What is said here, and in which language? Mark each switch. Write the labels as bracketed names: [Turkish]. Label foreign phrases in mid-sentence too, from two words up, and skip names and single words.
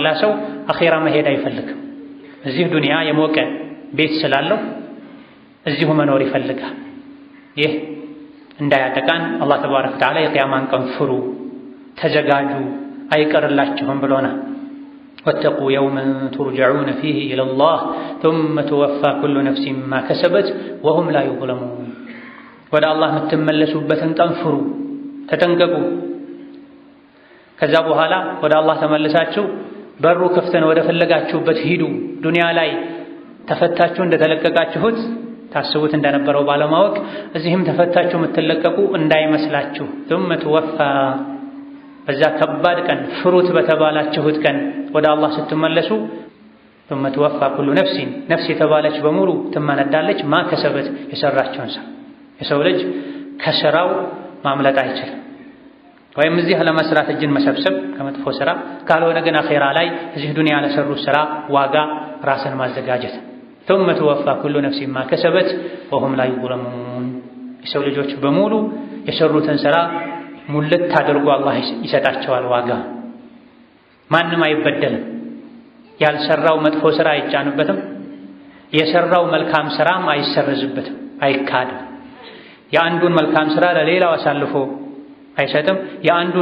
[Amharic] ሰው አኺራ መሄድ አይፈልግም። እዚህ ዱንያ የሞቀ ቤት ስላለው እዚሁ መኖር ይፈልጋል። ይህ እንዳያጠቃን አላህ [Arabic] تبارك وتعالى [Amharic] የቂያማን ቀን ፍሩ፣ ተዘጋጁ፣ አይቀርላችሁም ብሎናል። [Arabic] واتقوا يوما ترجعون فيه إلى الله ثم توفى كل نفس ما كسبت وهم لا يظلمون። [Amharic] ወደ አላህ የምትመለሱበትን ቀን ፍሩ፣ ተጠንቀቁ። ከዛ በኋላ ወደ አላህ ተመልሳችሁ በሩ ክፍት ነው፣ ወደ ፈለጋችሁበት ሂዱ። ዱንያ ላይ ተፈታችሁ እንደተለቀቃችሁት ታስቡት እንደነበረው ባለማወቅ እዚህም ተፈታችሁ የምትለቀቁ እንዳይመስላችሁ። [Arabic] ثم توفى [Amharic] በዛ ከባድ ቀን ፍሩት በተባላችሁት ቀን ወደ አላህ ስትመለሱ [Arabic] ثم توفى كل [Amharic] ነፍስ የተባለች በሙሉ ትመነዳለች [Arabic] ما كسبت [Amharic] የሰራችውን ስራ። የሰው ልጅ ከስራው ማምለጥ አይችልም። ወይም እዚህ ለመስራት እጅን መሰብሰብ ከመጥፎ ስራ ካልሆነ ግን አኺራ ላይ እዚህ ዱንያ ለሰሩት ስራ ዋጋ ራስን ማዘጋጀት። [Arabic] ثم توفى كل نفس ما كسبت وهم لا يظلمون። [Amharic] የሰው ልጆች በሙሉ የሰሩትን ስራ ሙልት አድርጎ አላህ ይሰጣቸዋል ዋጋ። ማንም አይበደልም። ያልሰራው መጥፎ ስራ አይጫንበትም። የሰራው መልካም ስራም አይሰረዝበትም፣ አይካድም። የአንዱን መልካም ስራ ለሌላው አሳልፎ አይሰጥም። የአንዱን